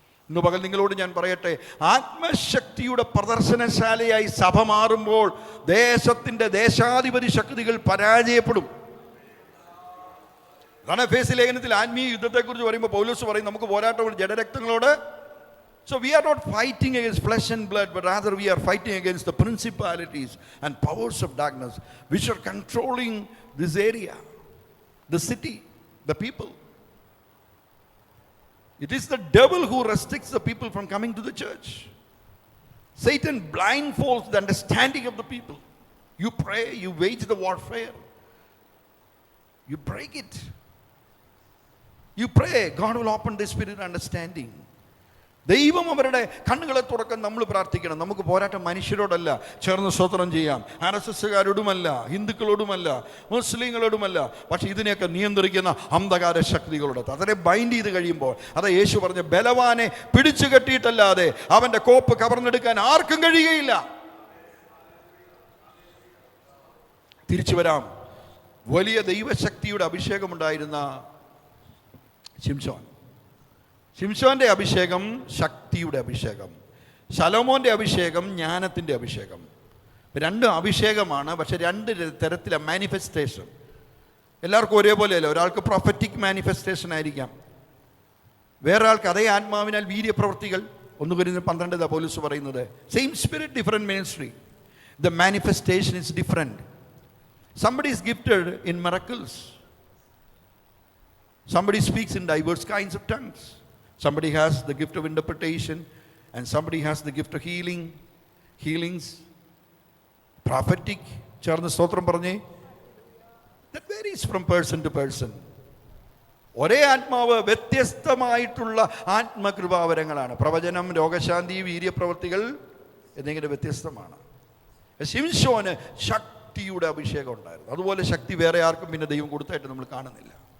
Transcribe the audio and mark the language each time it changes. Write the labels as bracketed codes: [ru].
[ml] ഇന്ന് പകൽ നിങ്ങളോട് ഞാൻ പറയട്ടെ, ആത്മശക്തിയുടെ പ്രദർശനശാലയായി സഭ മാറുമ്പോൾ ദേശത്തിൻ്റെ ദേശാധിപതി ശക്തികൾ പരാജയപ്പെടും. അതാണ് എഫേസ്യ ലേഖനത്തിൽ ആത്മീയ യുദ്ധത്തെക്കുറിച്ച് പറയുമ്പോൾ പൗലോസ് പറയും, നമുക്ക് പോരാട്ടം ജഡരക്തങ്ങളോട്. [en] So we are not fighting against flesh and blood, but rather we are fighting against the principalities and powers of darkness which are controlling this area, the city, the people. It is the devil who restricts the people from coming to the church. Satan blindfolds the understanding of the people. You pray, you wage the warfare, you break it. You pray, God will open the spirit of understanding. [ml] ദൈവം അവരുടെ കണ്ണുകളെ തുറക്കാൻ നമ്മൾ പ്രാർത്ഥിക്കണം. നമുക്ക് പോരാട്ടം മനുഷ്യരോടല്ല, ചേർന്ന് സ്തോത്രം ചെയ്യാം. RSSകാരോടുമല്ല, ഹിന്ദുക്കളോടുമല്ല, മുസ്ലിങ്ങളോടുമല്ല, പക്ഷെ ഇതിനെയൊക്കെ നിയന്ത്രിക്കുന്ന അന്ധകാര ശക്തികളോട്. അതിനെ ബൈൻഡ് ചെയ്ത് കഴിയുമ്പോൾ, അത് യേശു പറഞ്ഞ ബലവാനെ പിടിച്ചു കെട്ടിയിട്ടല്ലാതെ അവൻ്റെ കോപ്പ് കവർന്നെടുക്കാൻ ആർക്കും കഴിയുകയില്ല. തിരിച്ചു വരാം. വലിയ ദൈവശക്തിയുടെ അഭിഷേകമുണ്ടായിരുന്ന ശിംശോന്റെ അഭിഷേകം ശക്തിയുടെ അഭിഷേകം, ശലോമോന്റെ അഭിഷേകം ജ്ഞാനത്തിൻ്റെ അഭിഷേകം. 2 അഭിഷേകമാണ്, പക്ഷെ 2 തരത്തിലാണ് മാനിഫെസ്റ്റേഷൻ. എല്ലാവർക്കും ഒരേപോലെയല്ല. ഒരാൾക്ക് പ്രൊഫറ്റിക് മാനിഫെസ്റ്റേഷൻ ആയിരിക്കാം, വേറെ ആൾക്ക് അതേ ആത്മാവിനാൽ വീര്യപ്രവൃത്തികൾ. [en] 1 Corinthians 12 [ml] പൗലോസ് പറയുന്നത്, [en] Same spirit, different ministry. The manifestation is different. Somebody is gifted in miracles. Somebody speaks in diverse kinds of tongues. Somebody has the gift of interpretation, and somebody has the gift of healings, prophetic. [ml] ചേർന്ന് സ്തോത്രം പറഞ്ഞേ. [en] That varies from person to person. [ml] ഒരേ ആത്മാവ് വ്യത്യസ്തമായിട്ടുള്ള ആത്മകൃപാവരങ്ങളാണ്. പ്രവചനം, രോഗശാന്തി, വീര്യപ്രവൃത്തികൾ എന്നിങ്ങനെ വ്യത്യസ്തമാണ്. ശിംശോന് ശക്തിയുടെ അഭിഷേകം ഉണ്ടായിരുന്നു. അതുപോലെ ശക്തി വേറെ ആർക്കും പിന്നെ ദൈവം കൊടുത്തായിട്ട് നമ്മൾ കാണുന്നില്ല.